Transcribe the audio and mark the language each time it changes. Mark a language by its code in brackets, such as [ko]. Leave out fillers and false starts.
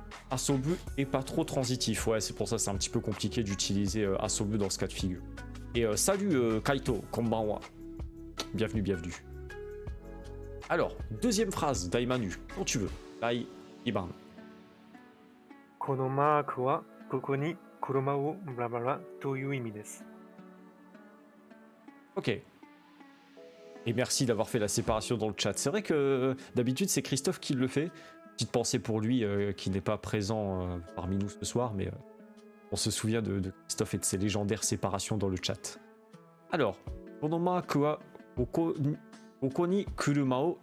[fr] asobu est pas trop transitif. Ouais, c'est pour ça c'est un petit peu compliqué d'utiliser asobu dans ce cas de figure. Et salut Kaito, konbanwa. Bienvenue, bienvenue. Alors, deuxième phrase, Daimanu, quand tu veux. [ja] Dai, Iban. このマークはここに車をブラブラという意味です。 [fr] Ok. Et merci d'avoir fait la séparation dans le chat. C'est vrai que d'habitude c'est Christophe qui le fait. Petite pensée pour lui qui n'est pas présent parmi nous ce soir, mais on se souvient de Christophe et de ses légendaires séparations dans le chat. [ja] Alors, Konoma Kua Oko ni Kuruma o.